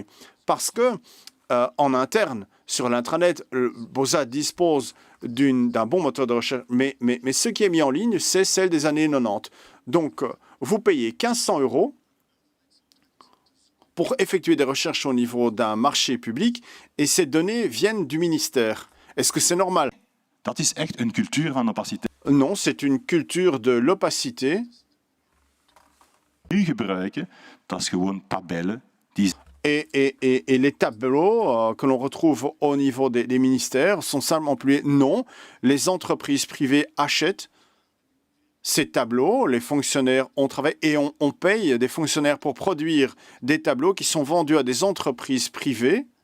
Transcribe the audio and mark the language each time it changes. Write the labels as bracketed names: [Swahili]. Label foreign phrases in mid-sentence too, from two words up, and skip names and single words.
[French] Parce que, en interne, sur l'intranet, Boza dispose d'un bon moteur de recherche, mais ce qui est mis en ligne, c'est celle des années 90. Donc, vous payez 1500 euros pour effectuer des recherches au niveau d'un marché public et ces données viennent du ministère. Est-ce que c'est normal? [Dutch] Dat is echt een cultuur van opaciteit. [French] Non, c'est une culture de l'opacité. [Dutch] Nu gebruiken, dat is gewoon tabellen die... [French] Et les tableaux que l'on retrouve au niveau des ministères sont simplement employés. Non, les entreprises privées achètent ces tableaux, les fonctionnaires ont travaillé et on paye des fonctionnaires pour produire des tableaux qui sont vendus à des entreprises privées.